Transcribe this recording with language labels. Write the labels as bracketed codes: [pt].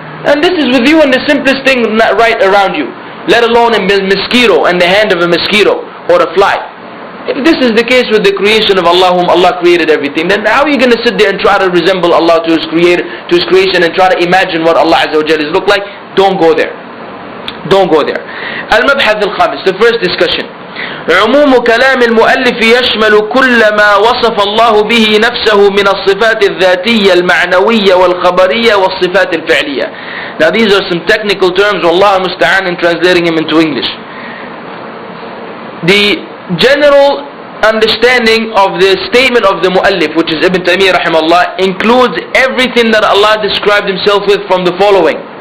[en] And this is with you and the simplest thing right around you, let alone a mosquito and the hand of a mosquito or a fly. If this is the case with the creation of Allah, whom Allah created everything, then how are you going to sit there and try to resemble Allah to His creation and try to imagine what Allah Azza wa Jalla is look like? Don't go there. Don't go there. Al-Mabhath al-Khamis, the first discussion. [ar] عموم كلام المؤلف يشمل كل ما وصف الله به نفسه من الصفات الذاتية المعنوية والخبرية والصفات الفعلية. [en] Now these are some technical terms, [ar] والله المستعان, [en] in translating them into English. The general understanding of the statement of the Mu'allif, which is Ibn Taymiyyah rahimahullah, includes everything that Allah described Himself with from the following.